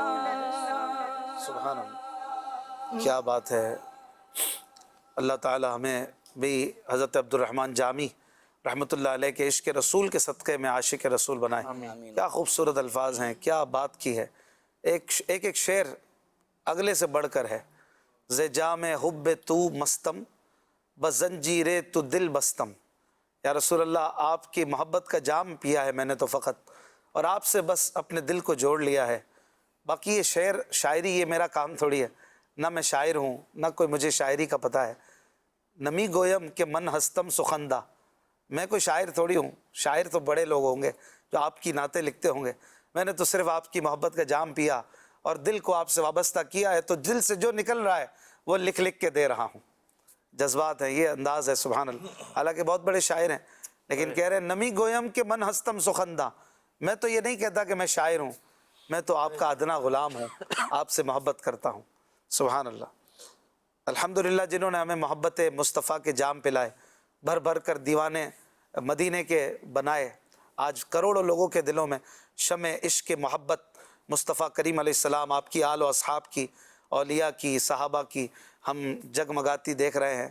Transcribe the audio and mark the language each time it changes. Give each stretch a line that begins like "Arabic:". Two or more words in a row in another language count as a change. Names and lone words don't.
Arabic: سبحان اللہ.
Urdu: کیا بات ہے. اللہ تعالی ہمیں بھی حضرت عبد الرحمن جامی
Arabic: رحمۃ اللہ علیہ
Urdu: کے عشق رسول کے صدقے میں عاشق رسول بنائے. کیا خوبصورت الفاظ ہیں, کیا بات کی ہے. ایک شعر اگلے سے بڑھ کر ہے.
Persian: ز جام حب تو مستم بزنجیر تو دل بستم.
Arabic: یا رسول اللہ
Urdu: آپ کی محبت کا جام پیا ہے میں نے تو فقط, اور آپ سے بس اپنے دل کو جوڑ لیا ہے. باقی یہ شعر شاعری یہ میرا کام تھوڑی ہے, نہ میں شاعر ہوں نہ کوئی مجھے شاعری کا پتہ ہے.
Persian: نمی گویم کہ من ہستم سخندہ,
Urdu: میں کوئی شاعر تھوڑی ہوں. شاعر تو بڑے لوگ ہوں گے جو آپ کی نعتیں لکھتے ہوں گے. میں نے تو صرف آپ کی محبت کا جام پیا اور دل کو آپ سے وابستہ کیا ہے, تو دل سے جو نکل رہا ہے وہ لکھ لکھ کے دے رہا ہوں. جذبات ہیں, یہ انداز ہے.
Arabic: سبحان اللہ.
Urdu: حالانکہ بہت بڑے شاعر ہیں لیکن کہہ رہے ہیں
Persian: نمی گویم کہ من ہستم سخندہ.
Urdu: میں تو یہ نہیں کہتا کہ میں شاعر ہوں, میں تو آپ کا ادنا غلام ہوں, آپ سے محبت کرتا ہوں.
Arabic: سبحان اللہ.
Urdu: الحمدللہ جنہوں نے ہمیں محبت مصطفیٰ کے جام پلائے, بھر بھر کر دیوانے مدینے کے بنائے. آج کروڑوں لوگوں کے دلوں میں شمع عشق محبت مصطفیٰ کریم
Arabic: علیہ السلام,
Urdu: آپ کی آل و اصحاب کی, اولیاء کی, صحابہ کی ہم جگمگاتی دیکھ رہے ہیں.